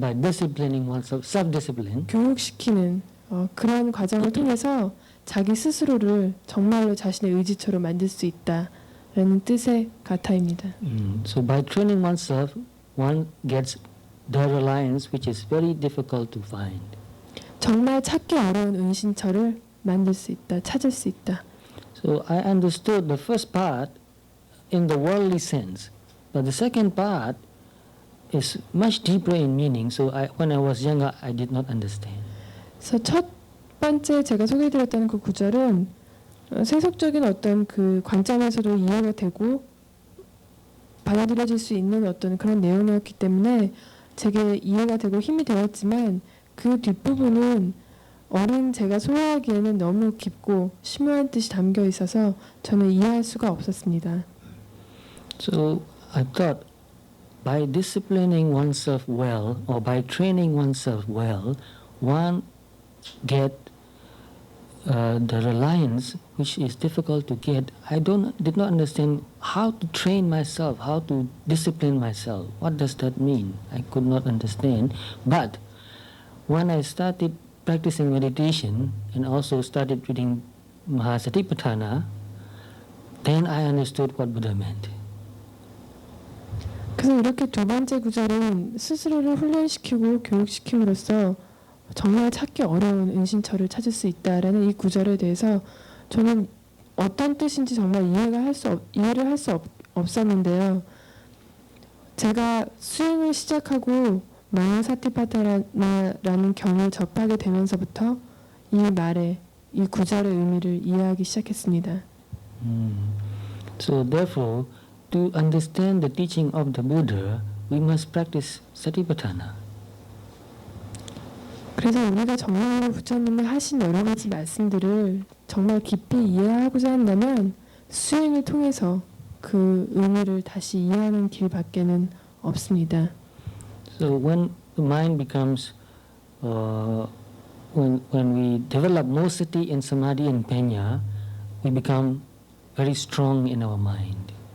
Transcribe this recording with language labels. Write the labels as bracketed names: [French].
[English] by disciplining oneself, self-discipline. [Korean] 교육시키는 그런 과정을 통해서 자기 스스로를 정말로 자신의 의지처럼 만들 수 있다라는 뜻의 가타입니다. [English] So by training oneself, one gets the reliance which is very difficult to find. [Korean] 정말 찾기 어려운 은신처를 만들 수 있다, 찾을 수 있다. [English] So I understood the first part in the worldly sense, but the second part is much deeper in meaning. So when I was younger, I did not understand. [Korean] 그래서 첫 번째 제가 소개해드렸던 그 구절은 세속적인 어떤 그 관점에서도 이해가 되고 받아들여질 수 있는 어떤 그런 내용이었기 때문에 제게 이해가 되고 힘이 되었지만, 그 뒷부분은 어린 제가 소화하기에는 너무 깊고 심오한 뜻이 담겨 있어서 저는 이해할 수가 없었습니다. [English] So I thought by disciplining oneself well or by training oneself well, one get the reliance which is difficult to get. I did not understand how to train myself, how to discipline myself. What does that mean? I could not understand. But when I started practicing meditation and also started reading Mahasatipatthana, then I understood what Buddha meant. [Korean] 그래서 이렇게 두 번째 구절은 스스로를 훈련시키고 교육시킴으로써 정말 찾기 어려운 은신처를 찾을 수 있다라는 이 구절에 대해서 저는 어떤 뜻인지 정말 이해를 할 수 없었는데요. 제가 수행을 시작하고 마하사티파타나라는 경을 접하게 되면서부터 이 말의 이 구절의 의미를 이해하기 시작했습니다. [English] So therefore, to understand the teaching of the Buddha, we must practice Satipatthana. [Korean] 그래서 우리가 정말로 부처님이 하신 여러 가지 말씀들을 정말 깊이 이해하고자 한다면 수행을 통해서 그 의미를 다시 이해하는 길밖에는 없습니다. [English] So when the mind becomes, when we develop more sati and samadhi and panya, we become very strong in our mind.